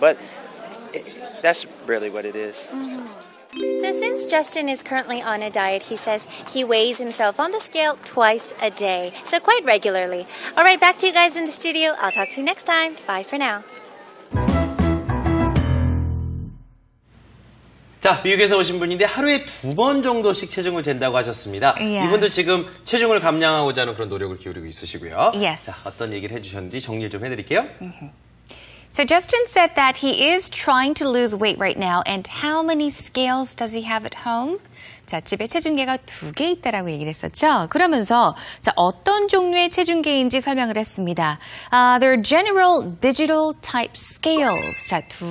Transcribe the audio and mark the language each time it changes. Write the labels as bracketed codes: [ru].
[en] But that's really what it is. So since Justin is currently on a diet, he says he weighs himself on the scale twice a day, so quite regularly. All right, back to you guys in the studio. I'll talk to you next time. Bye for now. [ko] 자, 미국에서 오신 분인데 하루에 2번 정도씩 체중을 잰다고 하셨습니다. [en] Yeah. [ko] 이분도 지금 체중을 감량하고자 하는 그런 노력을 기울이고 있으시고요. [en] Yes. [ko] 자, 어떤 얘기를 해주셨는지 정리 좀 해드릴게요. [en] So Justin said that he is trying to lose weight right now, and how many scales does he have at home? [ko] 자, 집에 체중계가 2개 있다라고 얘기를 했었죠. 그러면서 자, 어떤 종류의 체중계인지 설명을 했습니다. [en] They're general digital type scales. [ko] 자,